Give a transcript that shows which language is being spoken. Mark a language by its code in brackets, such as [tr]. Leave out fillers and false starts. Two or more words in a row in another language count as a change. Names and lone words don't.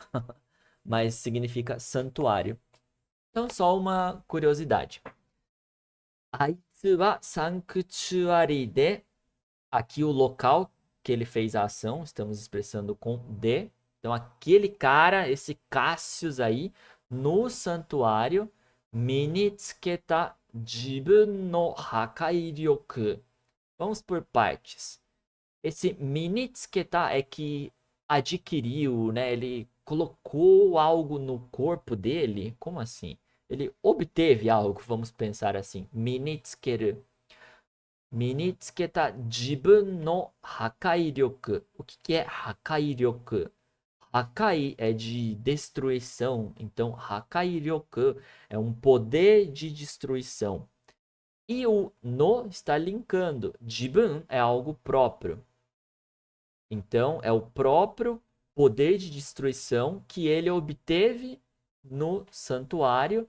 [pt] Mas significa santuário. Então, só uma curiosidade. [ja] Aitsu wa sanctuary de. [pt] Aqui o local que ele fez a ação, estamos expressando com de. Então, aquele cara, esse Cassius aí, no santuário, [ja] 身につけた自分の破壊力. [pt] Vamos por partes. Esse minitsuketa é que adquiriu, né? Ele colocou algo no corpo dele. Como assim? Ele obteve algo, vamos pensar assim. Minitsukeru. [ja] 身につけた自分の破壊力. [pt] O que é [ja] 破壊力? [pt] Hakai é de destruição, então [ja] 破壊力 [pt] é um poder de destruição. E o no está linkando. Jibun é algo próprio. Então é o próprio poder de destruição que ele obteve no santuário.